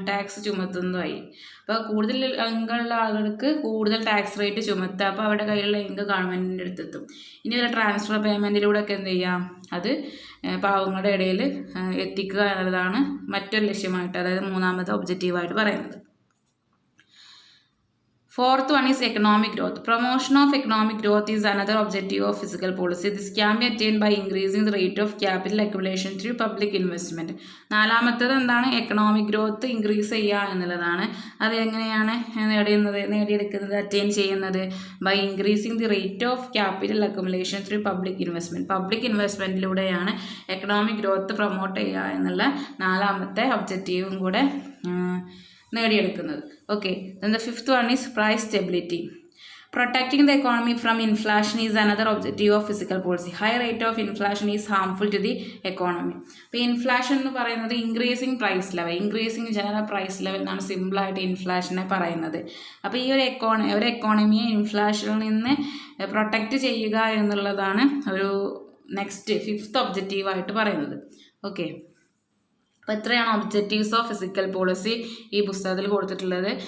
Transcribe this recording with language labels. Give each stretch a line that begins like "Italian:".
Malayalam: Tax ചുമത്തുന്നതായി. അപ്പോൾ കൂടുതൽ income ഉള്ള ആളുകൾക്ക് കൂടുതൽ ടാക്സ് റേറ്റ് ചുമത്തുക, അപ്പോൾ അവരുടെ കയ്യിലുള്ള ഇൻകം ഗവൺമെൻറ്റിൻ്റെ അടുത്തെത്തും. ഇനി ഒരു ട്രാൻസ്ഫർ പേയ്മെൻറ്റിലൂടെ ഒക്കെ എന്ത് ചെയ്യാം, അത് പാവങ്ങളുടെ ഇടയിൽ എത്തിക്കുക എന്നുള്ളതാണ് മറ്റൊരു ലക്ഷ്യമായിട്ട്, അതായത് മൂന്നാമത്തെ ഒബ്ജക്റ്റീവായിട്ട് പറയുന്നത്.
English: Fourth one is economic growth. Promotion of economic growth is another objective of fiscal policy. This can be attained by increasing the rate of capital accumulation through public investment.
Malayalam: നാലാമത്തേത് എന്താണ്? എക്കണോമിക് ഗ്രോത്ത് ഇൻക്രീസ് ചെയ്യുക എന്നുള്ളതാണ്. അത് എങ്ങനെയാണ് നേടിയെടുക്കുന്നത്, attain ചെയ്യുന്നത്?
English: By increasing the rate of capital accumulation through public investment.
Malayalam: Public ഇൻവെസ്റ്റ്മെൻറ്റിലൂടെയാണ് economic growth promote ചെയ്യുക എന്നുള്ള നാലാമത്തെ ഒബ്ജക്റ്റീവും കൂടെ നേടിയെടുക്കുന്നത്.
English: Okay, then the fifth one is price stability. Protecting the economy from inflation is another objective of fiscal policy. High rate of inflation is harmful to the economy.
Malayalam: അപ്പോൾ inflation എന്ന് പറയുന്നത്
English: increasing general price level
Malayalam: എന്നാണ് സിമ്പിളായിട്ട് ഇൻഫ്ലാഷനെ പറയുന്നത്. അപ്പോൾ ഈ ഒരു എക്കോണമിയെ ഇൻഫ്ലാഷനിൽ നിന്ന് പ്രൊട്ടക്റ്റ് ചെയ്യുക എന്നുള്ളതാണ് ഒരു നെക്സ്റ്റ് ഫിഫ്ത്ത് ഒബ്ജക്റ്റീവായിട്ട് പറയുന്നത്. ഓക്കെ, അപ്പോൾ ഇത്രയാണ്
English: objectives of fiscal policy
Malayalam: ഈ പുസ്തകത്തിൽ കൊടുത്തിട്ടുള്ളത്.